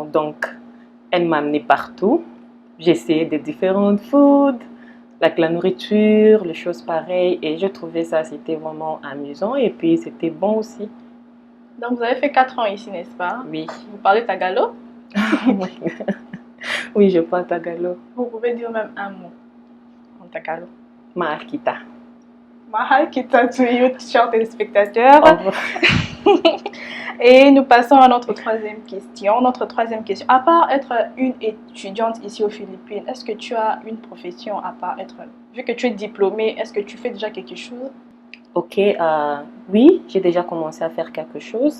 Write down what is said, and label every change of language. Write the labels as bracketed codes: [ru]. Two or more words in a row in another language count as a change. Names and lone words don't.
[fr] Donc, elles m'amenaient partout. J'essayais des différentes foods, la nourriture, les choses pareilles. Et je trouvais ça, c'était vraiment amusant. Et puis, c'était bon aussi. Donc, vous avez fait 4 ans ici, n'est-ce pas? Oui. Vous parlez tagalog? Oui, je parle tagalog. Vous pouvez dire même un mot en tagalog. [tl] Mahal kita. Mahal kita [en] to you, [fr] chers téléspectateurs. Au revoir. Et nous passons à notre troisième question. Notre troisième question. À part être une étudiante ici aux Philippines, est-ce que tu as une profession à part être... Vu que tu es diplômée, est-ce que tu fais déjà quelque chose? Ok, oui, j'ai déjà commencé à faire quelque chose.